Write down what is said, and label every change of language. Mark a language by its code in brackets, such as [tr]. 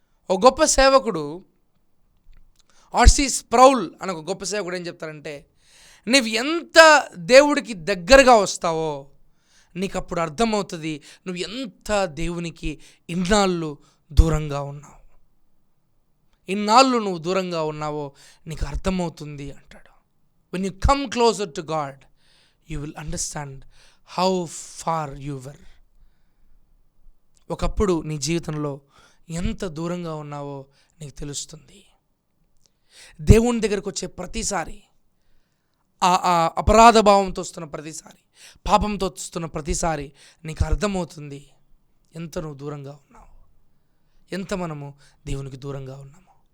[te] ఒక గొప్ప సేవకుడు ఆర్సి స్ప్రౌల్ అని ఒక గొప్ప సేవకుడు ఏం చెప్తారంటే, నువ్వు ఎంత దేవుడికి దగ్గరగా వస్తావో నీకు అప్పుడు అర్థమవుతుంది నువ్వు ఎంత దేవునికి ఇన్నాళ్ళు దూరంగా ఉన్నావు. ఇన్నాళ్ళు నువ్వు దూరంగా ఉన్నావో నీకు అర్థమవుతుంది అంటాడు. [en] When you come closer to God, you will understand how far you were. [te] ఒకప్పుడు నీ జీవితంలో ఎంత దూరంగా ఉన్నావో నీకు తెలుస్తుంది. దేవుని దగ్గరకు వచ్చే ప్రతిసారి, ఆ అపరాధ భావంతో వస్తున్న ప్రతిసారి, పాపంతో వస్తున్న ప్రతిసారి నీకు అర్థమవుతుంది ఎంత నువ్వు దూరంగా ఉన్నావు, ఎంత మనము దేవునికి దూరంగా ఉన్నాము.